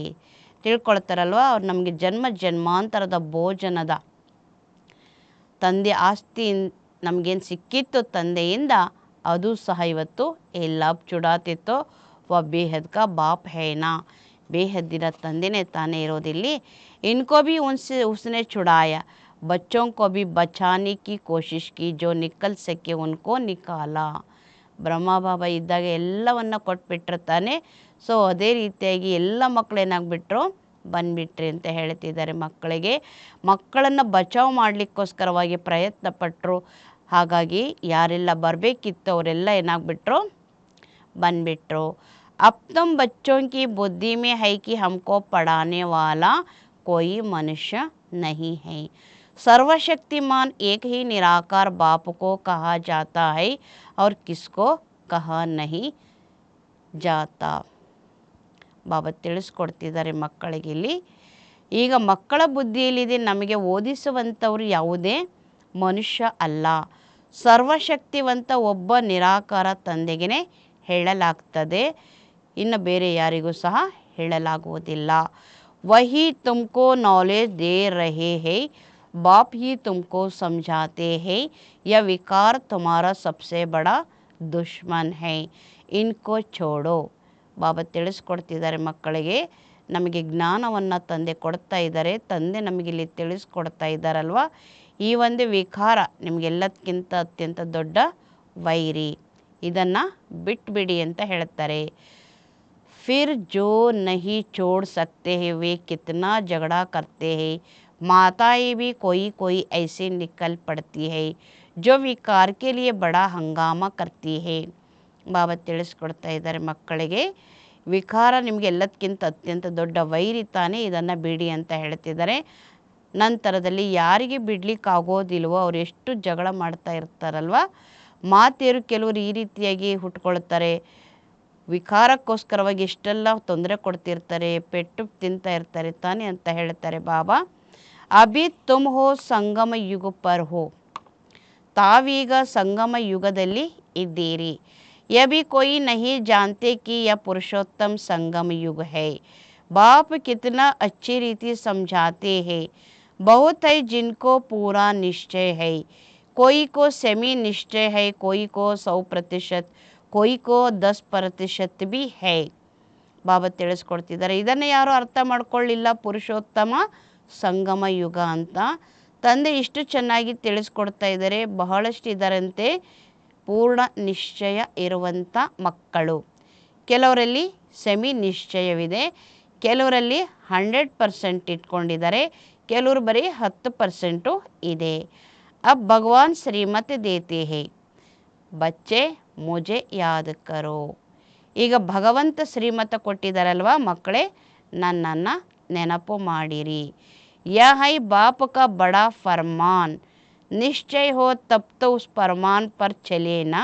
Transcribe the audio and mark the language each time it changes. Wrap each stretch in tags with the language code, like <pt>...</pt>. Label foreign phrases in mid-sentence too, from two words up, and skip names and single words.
<kn>ತಿಳ್ಕೊಳ್ತಾರಲ್ವ, ಅವ್ರು ನಮಗೆ ಜನ್ಮಾಂತರದ ಭೋಜನದ ತಂದೆ ಆಸ್ತಿ ನಮಗೇನು ಸಿಕ್ಕಿತ್ತು ತಂದೆಯಿಂದ, ಅದು ಸಹ ಇವತ್ತು ಎಲ್ಲ ಚುಡಾತಿತ್ತು.</kn> <hi>वह बेहद का बाप है ना,</hi> <kn>ಬೇಹದ್ದಿನ ತಂದೆನೇ ತಾನೇ ಇರೋದಿಲ್ಲಿ.</kn> <hi>इनको भी उसने छुड़ाया, बच्चों को भी बचाने की कोशिश की, जो निकल सके उनको निकाला.</hi> <kn>ಬ್ರಹ್ಮ ಬಾಬಾ ಇದ್ದಾಗ ಎಲ್ಲವನ್ನ ಕೊಟ್ಬಿಟ್ಟಿರ್ತಾನೆ. ಸೊ ಅದೇ ರೀತಿಯಾಗಿ ಎಲ್ಲ ಮಕ್ಕಳು ಏನಾಗ್ಬಿಟ್ರು, ಬಂದ್ಬಿಟ್ರಿ ಅಂತ ಹೇಳ್ತಿದ್ದಾರೆ ಮಕ್ಕಳಿಗೆ. ಮಕ್ಕಳನ್ನು ಬಚಾವ್ ಮಾಡಲಿಕ್ಕೋಸ್ಕರವಾಗಿ ಪ್ರಯತ್ನ ಪಟ್ಟರು. ಹಾಗಾಗಿ ಯಾರೆಲ್ಲ ಬರಬೇಕಿತ್ತು ಅವರೆಲ್ಲ ಏನಾಗ್ಬಿಟ್ರು, ಬಂದ್ಬಿಟ್ರು.</kn> <hi>अब तुम बच्चों की बुद्धि में है कि हमको पढ़ाने वाला कोई मनुष्य नहीं है. सर्वशक्तिमान एक ही निराकार बाप को कहा जाता है और किसको कहा नहीं जाता.</hi> <kn>ಬಾಬಾ ತಿಳಿಸ್ಕೊಡ್ತಿದ್ದಾರೆ ಮಕ್ಕಳಿಗೆ ಇಲ್ಲಿ. ಈಗ ಮಕ್ಕಳ ಬುದ್ಧಿಯಲ್ಲಿದೆ, ನಮಗೆ ಓದಿಸುವಂಥವ್ರು ಯಾವುದೇ ಮನುಷ್ಯ ಅಲ್ಲ, ಸರ್ವಶಕ್ತಿವಂತ ಒಬ್ಬ ನಿರಾಕಾರ ತಂದೆಗೆ ಹೇಳಲಾಗ್ತದೆ, ಇನ್ನು ಬೇರೆ ಯಾರಿಗೂ ಸಹ ಹೇಳಲಾಗುವುದಿಲ್ಲ.</kn> <hi>वही तुमको नॉलेज दे रहे हैं, बाप ही तुमको समझाते हैं. यह विकार तुम्हारा सबसे बड़ा दुश्मन है, इनको छोड़ो.</hi> <kn>ಬಾಬಾ ತಿಳಿಸ್ಕೊಡ್ತಿದ್ದಾರೆ ಮಕ್ಕಳಿಗೆ. ನಮಗೆ ಜ್ಞಾನವನ್ನು ತಂದೆ ಕೊಡ್ತಾ ಇದ್ದಾರೆ, ತಂದೆ ನಮಗಿಲ್ಲಿ ತಿಳಿಸ್ಕೊಡ್ತಾ ಇದ್ದಾರಲ್ವ. ಈ ಒಂದು ವಿಕಾರ ನಿಮಗೆಲ್ಲದಕ್ಕಿಂತ ಅತ್ಯಂತ ದೊಡ್ಡ ವೈರಿ, ಇದನ್ನು ಬಿಟ್ಬಿಡಿ ಅಂತ ಹೇಳ್ತಾರೆ.</kn> <hi>फिर जो नहीं छोड़ सकते हैं वे कितना झगड़ा करते हैं. माताएं भी कोई ऐसे निकल पड़ती है जो विकार के लिए बड़ा हंगामा करती है.</hi> <kn>ಬಾಬಾ ತಿಳಿಸ್ಕೊಡ್ತಾ ಇದ್ದಾರೆ ಮಕ್ಕಳಿಗೆ, ವಿಕಾರ ನಿಮಗೆ ಎಲ್ಲದಕ್ಕಿಂತ ಅತ್ಯಂತ ದೊಡ್ಡ ವೈರಿ ತಾನೇ, ಇದನ್ನು ಬಿಡಿ ಅಂತ ಹೇಳ್ತಿದ್ದಾರೆ. ನಂತರದಲ್ಲಿ ಯಾರಿಗೆ ಬಿಡಲಿಕ್ಕಾಗೋದಿಲ್ವೋ ಅವ್ರು ಎಷ್ಟು ಜಗಳ ಮಾಡ್ತಾ ಇರ್ತಾರಲ್ವ. ಮಾತೆಯರು ಕೆಲವರು ಈ ರೀತಿಯಾಗಿ ಹುಟ್ಕೊಳ್ತಾರೆ, ವಿಕಾರಕ್ಕೋಸ್ಕರವಾಗಿ ಎಷ್ಟೆಲ್ಲ ತೊಂದರೆ ಕೊಡ್ತಿರ್ತಾರೆ, ಪೆಟ್ಟು ತಿಂತಾ ಇರ್ತಾರೆ ತಾನೆ ಅಂತ ಹೇಳ್ತಾರೆ ಬಾಬಾ.</kn> <hi>अभी तुम हो संगम युग पर हो,</hi> <kn>ತಾವೀಗ ಸಂಗಮ ಯುಗದಲ್ಲಿ ಇದ್ದೀರಿ.</kn> <hi>यह भी कोई नहीं जानते कि यह पुरुषोत्तम संगम युग है. बाप कितना अच्छी रीति समझाते हैं. बहुत है जिनको पूरा निश्चय है, कोई को सेमी निश्चय है, कोई को 100%, कोई को 10% भी है.</hi> <kn>ಬಾಬಾ ತಿಳಿಸ್ಕೊಡ್ತಿದ್ದಾರೆ, ಇದನ್ನು ಯಾರು ಅರ್ಥ ಮಾಡ್ಕೊಳ್ಳಿಲ್ಲ, ಪುರುಷೋತ್ತಮ ಸಂಗಮ ಯುಗ ಅಂತ ತಂದೆ ಇಷ್ಟು ಚೆನ್ನಾಗಿ ತಿಳಿಸ್ಕೊಡ್ತಾ ಇದ್ದಾರೆ. ಬಹಳಷ್ಟು ಇದರಂತೆ ಪೂರ್ಣ ನಿಶ್ಚಯ ಇರುವಂಥ ಮಕ್ಕಳು. ಕೆಲವರಲ್ಲಿ ಸೆಮಿ ನಿಶ್ಚಯವಿದೆ, ಕೆಲವರಲ್ಲಿ 100% ಇಟ್ಕೊಂಡಿದ್ದಾರೆ, ಕೆಲವರು ಬರೀ 10% ಇದೆ.</kn> <hi>अब भगवान श्रीमत देते हैं, बच्चे मुझे याद करो.</hi> <kn>ಈಗ ಭಗವಂತ ಶ್ರೀಮತ ಕೊಟ್ಟಿದ್ದಾರಲ್ವ ಮಕ್ಕಳೇ, ನನ್ನನ್ನು ನೆನಪು ಮಾಡಿರಿ.</kn> <hi>यह है बाप का बड़ा फरमान, निश्चय हो तब तो उस फरमान पर चले ना.</hi>